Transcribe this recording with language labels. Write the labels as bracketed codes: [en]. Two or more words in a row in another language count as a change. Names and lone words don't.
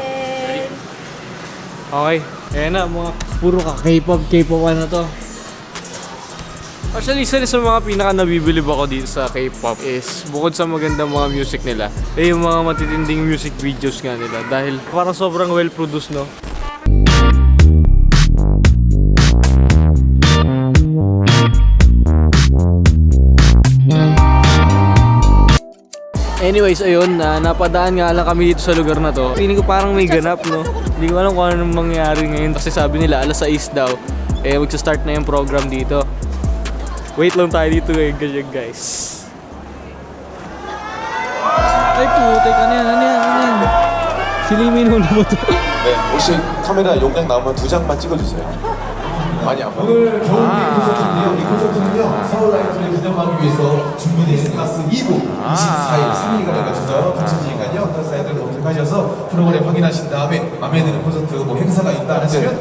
[tl] Okay, ayan na, mga puro ka K-pop ano to. Actually, isa rin sa mga pinaka nabibilib ako dito sa K-pop is bukod sa magandang mga music nila, yung mga matitinding [en] music videos [tl] nga nila dahil parang sobrang [en] well produced, [tl] no? Anyways, ayun, napadaan nga lang kami dito sa lugar na to. Feeling ko parang may ganap, no? Hindi ko alam kung ano mangyayari ngayon kasi sabi nila alas 6 daw. Magsa-start na yung program dito. Wait lang tayo dito ngayon, ganyan guys. Ay putek, ano yan? Silimin mo na ba ito? [ko] 네, 혹시 카메라 용량 나오면 2장만 찍어주세요. 많이 안 보여요. 오늘 좋은 콘서트인데요. 이 콘서트는요, 서울 라이트를 기념하기 위해서 준비되어 있는 가스 2부 24일 3일간에 걸쳐서 펼쳐지니까요. 사이들 검색하셔서 프로그램 확인하신 다음에 마음에 드는 콘서트 뭐 행사가 있다 하시면